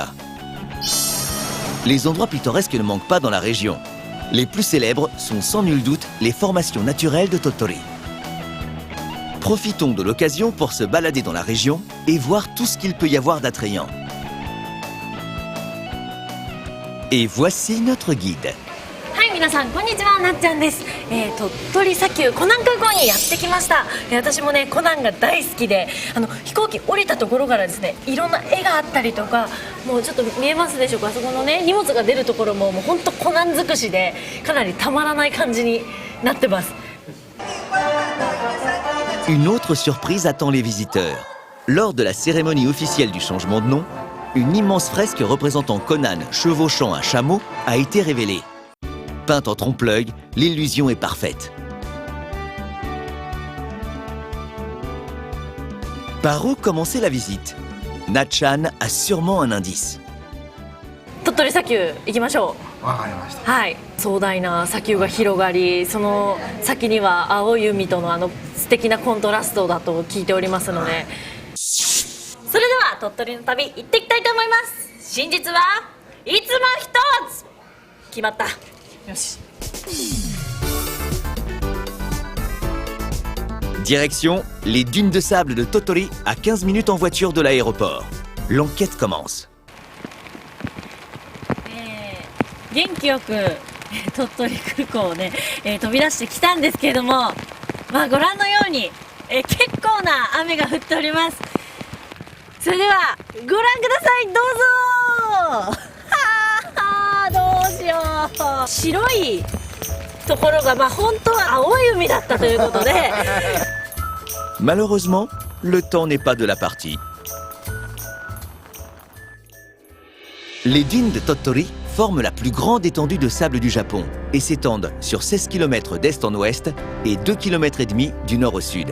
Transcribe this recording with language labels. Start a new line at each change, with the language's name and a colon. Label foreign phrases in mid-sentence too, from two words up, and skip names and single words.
French: Les endroits pittoresques ne manquent pas dans la région. Les plus célèbres sont sans nul doute les formations naturelles de Tottori. Profitons de l'occasion pour se balader dans la région et voir tout ce qu'il peut y avoir d'attrayant. Et voici notre guide.
Japanese: 皆さんこんにちは、なっちゃんです。鳥取砂丘コナン空港にやってきました。私もねコナンが大好きで、飛行機降りたところからですね、いろんな絵があったりとか、もうちょっと見えますでしょうか。あそこのね荷物が出るところももう本当コナン尽くしで、かなりたまらない感じになってます。
French: Une autre surprise attend les visiteurs. Lors de la cérémonie officielle du changement de nom, une immense fresque représentant Conan chevauchant un chameau a été révélée. Peinte en trompe-l'œil, l'illusion est parfaite. Par où commencer la visite? Na-chan a sûrement un indice.
Japanese: 鳥取砂丘行きましょう。わかりました。はい、壮大な砂丘が広がり、その先には青い海との素敵なコントラストだと聞いておりますので、それでは鳥取の旅行っていきたいと思います。真実はいつも一つ。決まった。よし。
French: Direction, les dunes de sable de Tottori à 15 minutes en voiture de l'aéroport. L'enquête commence.
Japanese: 元気よく鳥取空港をね、飛び出してきたんですけれども、まあご覧のように、結構な雨が降っております。それではご覧ください、どうぞ。はあ、どうしよう。白いところがまあ本当は青い海だったということで。
French: Malheureusement, le temps n'est pas de la partie. Les dunes de Tottori forment la plus grande étendue de sable du Japon et s'étendent sur 16 km d'est en ouest et 2,5 km du nord au sud.